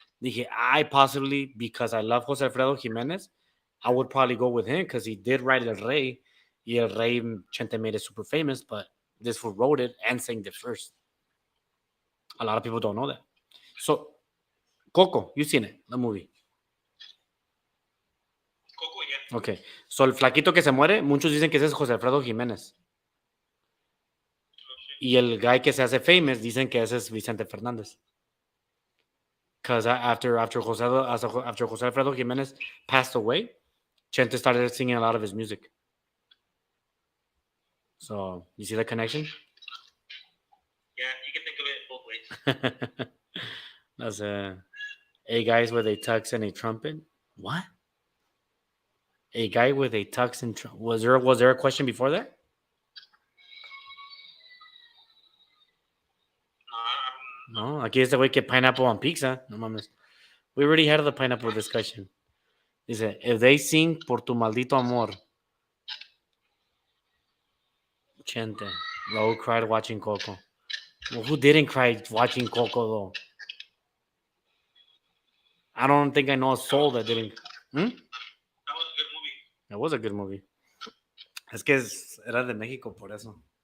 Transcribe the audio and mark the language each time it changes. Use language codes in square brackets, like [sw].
[es] Dije, [en] I possibly, because I love Jose Alfredo Jimenez, I would probably go with him because he did write El Rey. Y El Rey, Chente made it super famous, but this fool wrote it and sang it first. A lot of people don't know that. So, Coco, you've seen it, the movie. Coco, yeah. Okay. [es] So, el flaquito que se muere, muchos dicen que ese es José Alfredo Jiménez. Y el [en] guy [es] que se hace [en] famous, [es] dicen que ese es Vicente Fernández. [en] Because after Jose Alfredo Jimenez passed away, Chente started singing a lot of his music. So, you see the connection? Yeah, you can think of it both ways. That's a guys with a tux and a trumpet. What? A guy with a tux and was there a question before that? [es] No, aquí este güey que [en] pineapple on pizza. [es] No mames. [en] We already had the pineapple discussion. Dice, if they sing [es] por tu maldito amor. [en] Chente. Raul cried watching Coco. Well, who didn't cry watching Coco though? I don't think I know a soul that didn't. That was a good movie. It was a good movie. [es] Es que era de México por eso.